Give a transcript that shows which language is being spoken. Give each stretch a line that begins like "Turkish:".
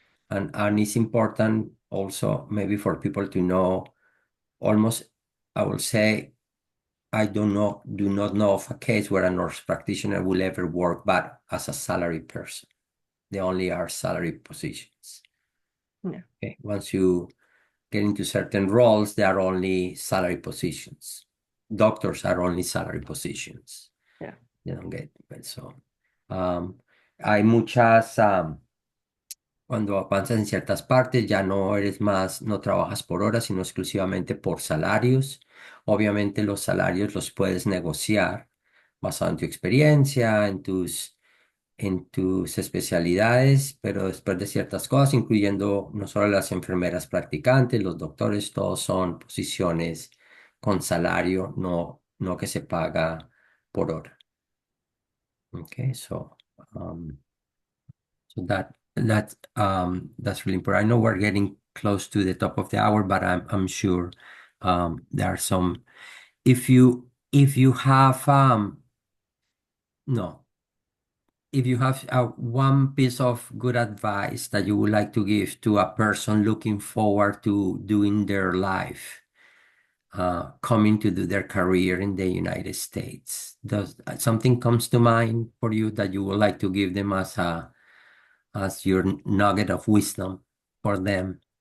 English: And it's important also maybe for people to know almost, I will say, I do not know of a case where a nurse practitioner will ever work but as a salary person. They only are salary positions. Yeah, Okay. Once you get into certain roles, they are only salary positions. Doctors are only salary positions. yeah. They don't get so.
Spanish: um, Hay muchas cuando avanzas en ciertas partes, ya no eres más, no trabajas por horas, sino exclusivamente por salarios. Obviamente los salarios los puedes negociar basado en tu experiencia, en tus especialidades, pero después de ciertas cosas, incluyendo no solo las enfermeras practicantes, los doctores, todos son posiciones con salario, no que se paga por hora.
English: Okay, so. Um, so that's really important. I know we're getting close to the top of the hour, but I'm sure there are some. If you have no, if you have one piece of good advice that you would like to give to a person looking forward to doing their life, coming to do their career in the United States, does something comes to mind for you that you would like to give them as your nugget of wisdom for them?